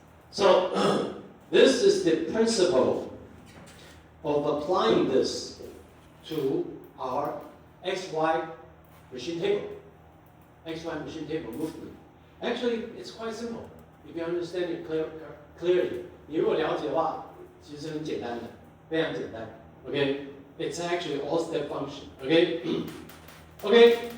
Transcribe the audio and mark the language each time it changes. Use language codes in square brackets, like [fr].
[en] So this is the principle of applying this to our XY machine table. XY machine table movement. Actually, it's quite simple. If you understand it clearly. [zh] 你如果了解的话，其实很简单的，非常简单。 [en] Okay? It's actually all step function. Okay? Okay.